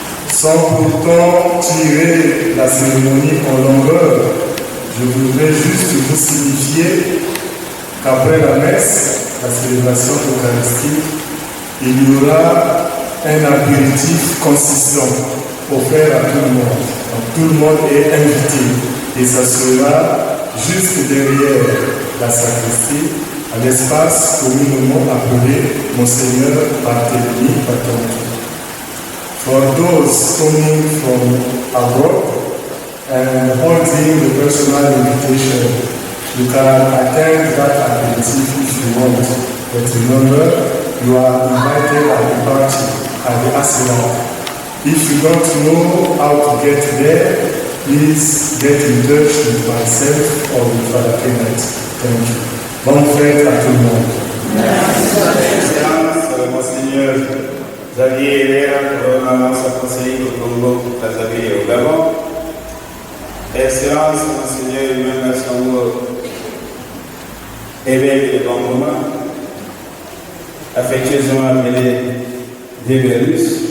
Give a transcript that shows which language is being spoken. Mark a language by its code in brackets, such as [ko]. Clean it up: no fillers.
[fr] Sans pourtant tirer la cérémonie en longueur, je voudrais juste vous signifier qu'après la messe, la célébration eucharistique, il y aura un apéritif consistant offert à tout le monde. Donc, tout le monde est invité et ça sera juste derrière la sacristie, à l'espace communément appelé Monseigneur Barthélemy Patonki. [en] For those coming from abroad and holding the personal invitation, you can attend that aperitif if you want, but remember, you are invited at the party, at the arsenal. If you don't know how to get there, please get in touch with myself or with Father Kenneth. Thank you. [fr] Bonne fête à tout le monde. Excellence, Monseigneur Xavier Herrera, gouvernement conseiller au Congo, Brazzaville et au Gabon. Excellence, Monseigneur Humain Nassongo, évêque de Bangoma, affectueusement appelé Déberus.